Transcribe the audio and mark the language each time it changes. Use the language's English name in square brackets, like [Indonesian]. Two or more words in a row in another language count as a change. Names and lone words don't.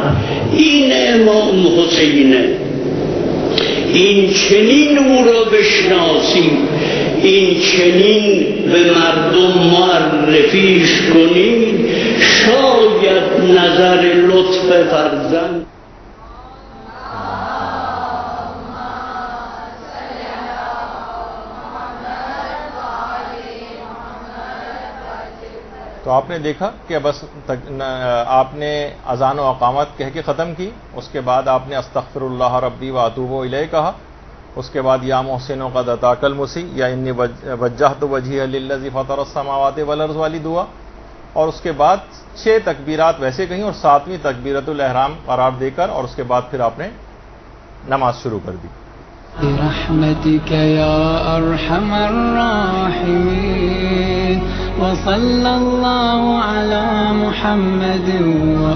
[Persian] این امام حسینه. این چنین او را بشناسیم، این چنین به مردم معرفیش کنیم، شاید نظر لطف فرزند. [Urdu] تو آپ نے دیکھا کہ بس آپ نے اذان و اقامت کہہ کے ختم کی، اس کے بعد آپ نے [Arabic] استغفر اللہ ربی و اتوب الیہ [Urdu] کہا، اس کے بعد [Arabic] یا محسن قد اتاک المسی یا انی وجہت وجہی للذی فطر السماوات والارض [Urdu] والی دعا، اور اس کے بعد 6 تکبیرات ویسے کہیں اور 7ویں تکبیرت الاحرام قرار دے کر اور اس کے بعد پھر آپ نے نماز شروع کر دی. [Arabic] برحمتك يا أرحم الراحمين وصلى الله على محمد